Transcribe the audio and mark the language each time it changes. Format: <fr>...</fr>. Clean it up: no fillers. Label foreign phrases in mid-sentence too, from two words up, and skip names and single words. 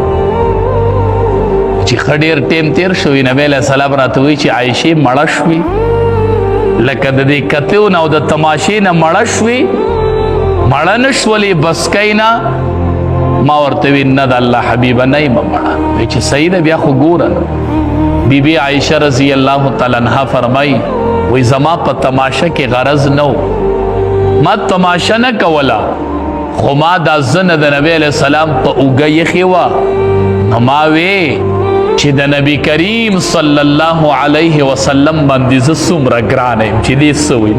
<ps>چې ښه ډېر ټیم تېر شوی، نبی</ps> <ar>علیه السلام</ar> <ps>راته وایي چې عایشې مړه شوې، لکه د دې کتو نه او د تماشې نه مړه شوې، مړه نه شولې بسکۍ نه؟ ما ورته وی نه د الله حبیبه نه یم مړه. چې صحیح ده بیا خو ګوره. بی بی عائشہ</ps> <ar>رضی اللہ تعالی عنہ</ar> <ps>فرمائی وی زما په تماشا کې غرض نو، ما تماشا نه کولا، خو ما دا زنه د نبی</ps> <ar>علیہ السلام</ar> <ps>په اوږه یخې وه، نو ما وی چې د نبی کریم</ps> <ar>صلی الله علیه وسلم</ar> <ps>باندې زه څومره ګران یم چې دې څه وي.</ps>